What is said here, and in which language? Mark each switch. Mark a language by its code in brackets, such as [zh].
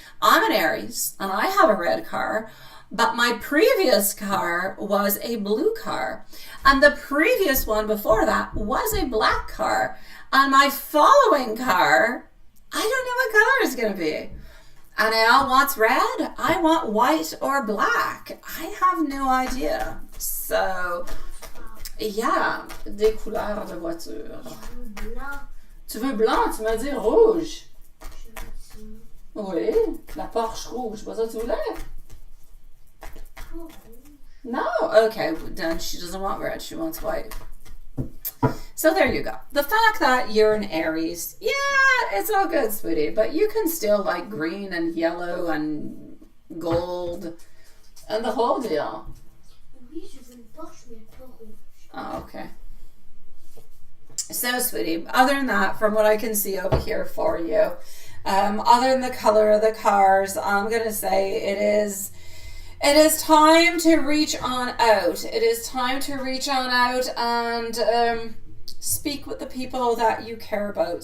[en] I'm an Aries, and I have a red car, but my previous car was a blue car. And the previous one before that was a black car. And my following car, I don't know what color it's going to be. And I want red, I want white or black. I have no idea. So... [fr] yeah, des couleurs de voiture. Tu veux blanc, tu m'as dit rouge. Oui, la Porsche rouge. Pas ça que tu voulais? [en] No? Okay, then she doesn't want red, she wants white. So there you go. The fact that you're an Aries, yeah, it's all good, sweetie, but you can still like green and yellow and gold and the whole deal. [fr] Oui, je veux une Porsche, mais pas rouge. [en] Oh, okay. So, sweetie, other than that, from what I can see over here for you, other than the color of the cars, I'm going to say it is time to reach on out. It is time to reach on out and speak with the people that you care about.